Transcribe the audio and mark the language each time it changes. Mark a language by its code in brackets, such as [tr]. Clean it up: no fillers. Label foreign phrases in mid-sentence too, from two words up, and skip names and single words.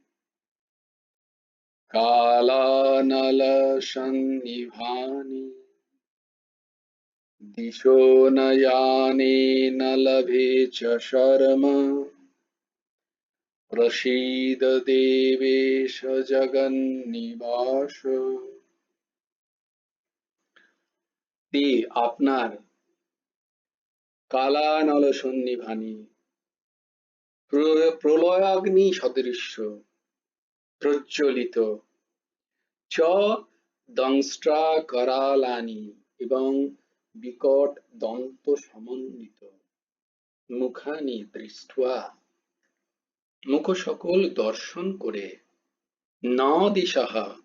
[sa] कालानलसन्निभानि दिशो न जाने न लभे च शर्म। प्रसीद देवेश जगन्निवास। [bn] তে আপনার কালানলসন্নিভানি প্রলয়াগ্নি সদৃশ্য প্রজ্বলিত [sa] চ দংষ্ট্রাকরালানি [bn] এবং বিকট দন্ত সমন্বিত [sa] মুখানি দৃष्ट्वा [bn] মুখ সকল দর্শন করে না দিশাহা